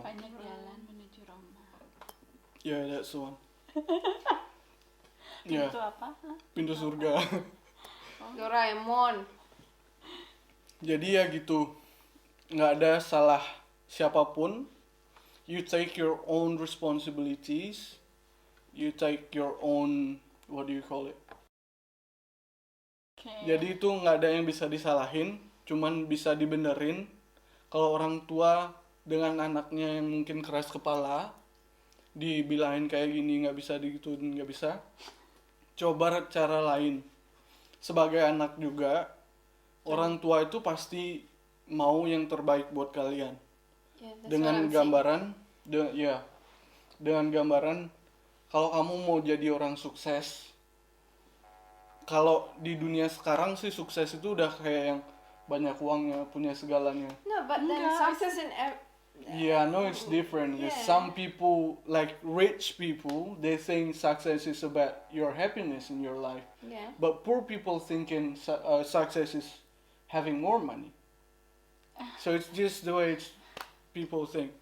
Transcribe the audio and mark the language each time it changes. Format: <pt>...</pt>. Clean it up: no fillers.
<id>Banyak jalan menuju Roma.</id> <en>Yeah, that's the one. Yeah,</en> <id>Itu apa? Hah? pintu surga. Doraemon. Jadi ya gitu, nggak ada salah siapapun.</id> <en>You take your own responsibilities. You take your own, what do you call it? Okay.</en> <id>Jadi itu nggak ada yang bisa disalahin, cuman bisa dibenerin. Kalau orang tua dengan anaknya yang mungkin keras kepala, dibilangin kayak gini nggak bisa, digituin nggak bisa. Coba cara lain. Sebagai anak juga, orang tua itu pasti mau yang terbaik buat kalian.</id> <en>Yeah, that's</en> <id>Dengan</id> <en>what I'm</en> <id>gambaran, dengan gambaran kalau kamu mau jadi orang sukses. Kalau di dunia sekarang sih sukses itu udah kayak yang banyak uangnya, punya segalanya.</id> <en>saying. No, but then</en> <id>Enggak.</id> <en>success in Yeah, no, it's different. Yeah. Some people, like rich people, they think success is about your happiness in your life. yeah. But poor people thinking success is having more money. So it's just the way people think.</en>